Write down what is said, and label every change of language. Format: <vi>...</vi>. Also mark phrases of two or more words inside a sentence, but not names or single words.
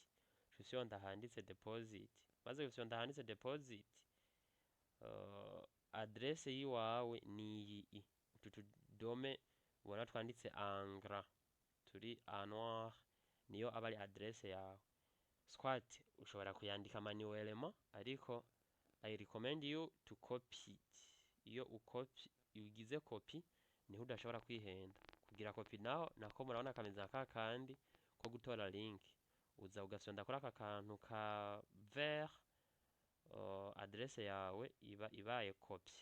<rn>Uca ufyonda handitse deposit. Maze gufyonda handitse deposit adresse yiwawe ni iyi, utu tudome ubona twanditse angra turi</rn> <fr>en noir</fr> <rn>niyo aba ari adresse yawe. Swat ushobora kuyandika manuellement ariko</rn> <en>I recommend you to copy it.</en> <rn>Iyo ugize copy niho udashobora kwihenda. Kugira copy nako murabona kameze nka kandi ko gutora link, uza ugasonda kuri aka kantu ka vert, adresse yawe ibaye copy.</rn>